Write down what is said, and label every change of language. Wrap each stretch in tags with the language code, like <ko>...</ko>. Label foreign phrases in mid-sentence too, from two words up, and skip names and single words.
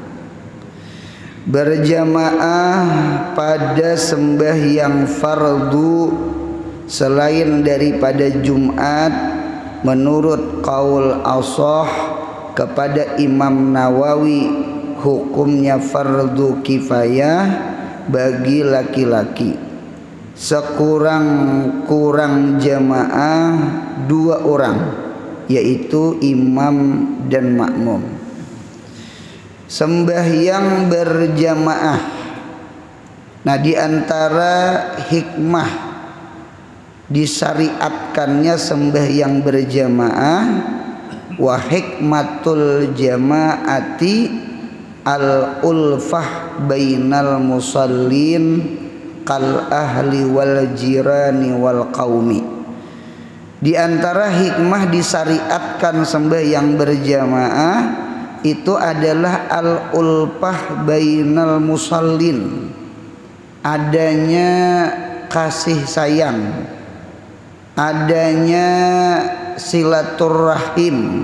<id>Berjamaah pada sembahyang fardu selain daripada Jumat menurut</id> <ar>قول أصح</ar> <id>kepada Imam Nawawi hukumnya fardu kifayah bagi laki-laki. Sekurang-kurang jamaah 2 orang, yaitu imam dan makmum. Sembahyang berjamaah. Nah, di antara hikmah disyariatkannya sembahyang berjamaah,</id> <ar>وحكمة الجماعة الألفة بين المصلين كالأهل والجيران والقوم.</ar> <id>Di antara hikmah disyariatkan sembahyang berjamaah itu adalah</id> <ar>الألفة بين المصلين,</ar> <id>adanya kasih sayang, adanya silaturahim</id>